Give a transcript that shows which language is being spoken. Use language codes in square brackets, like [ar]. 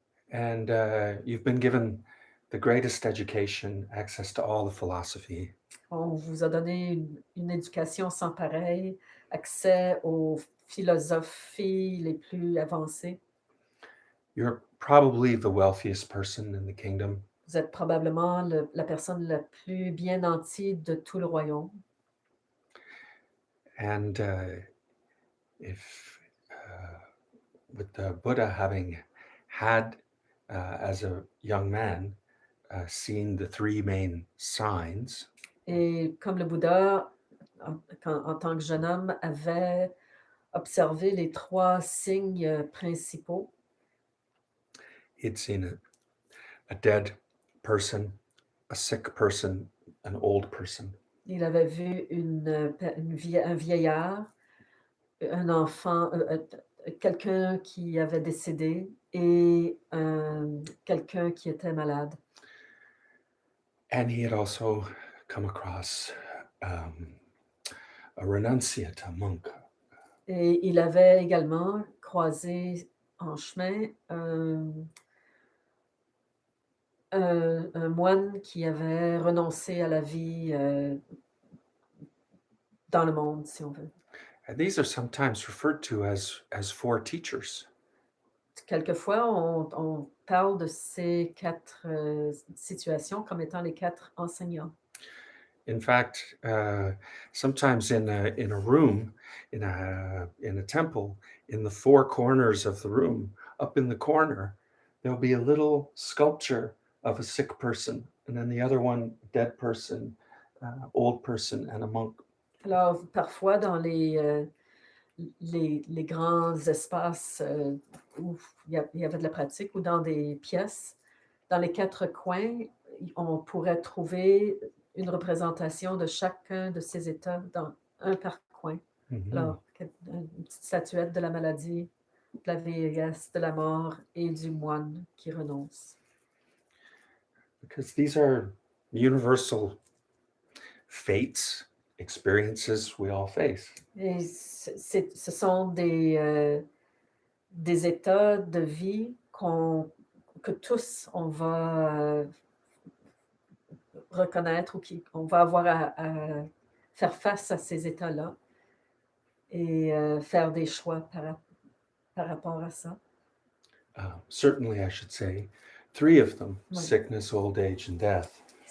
[en] And you've been given the greatest education, access to all the philosophy. [fr] On vous a donné une éducation sans pareil, accès aux philosophies les plus avancées. [en] You're probably the wealthiest person in the kingdom. [fr] Vous êtes probablement la personne la plus bien nantie de tout le royaume. [en] And if with the Buddha having had, as a young man, seen the three main signs, [fr] Et comme le Bouddha, en tant que jeune homme, avait observé les 3 signes principaux, [en] he'd seen a dead person, a sick person, an old person. [fr] il avait vu un vieillard, un enfant, quelqu'un qui avait décédé et quelqu'un qui était malade. [en] And he had also come across um, a renunciate, a monk. [fr] Et il avait également croisé en chemin un moine qui avait renoncé à la vie, dans le monde, si on veut. [en] And these are sometimes referred to as four teachers. [fr] Quelquefois, on parle de ces 4 situations comme étant les 4 enseignants. [en] In fact, sometimes in a room, in a temple, in the four corners of the room, up in the corner, there'll be a little sculpture of a sick person, and then the other one, dead person, old person, and a monk. [fr] Alors, parfois, dans les grands espaces, où il y avait de la pratique ou dans des pièces, dans les 4 coins, on pourrait trouver une représentation de chacun de ces états dans un par coin. Mhm. Alors, une petite statuette de la maladie, de la vieillesse, de la mort et du moine qui renonce. [en] Because these are universal fates, experiences we all face. [fr] Et ce sont des états de vie que tous on va reconnaître ou qu'on va avoir à faire face à ces états-là et faire des choix par rapport à ça. [en] Certainly, I should say, three of them: [fr] Oui. [en] sickness, old age, and death.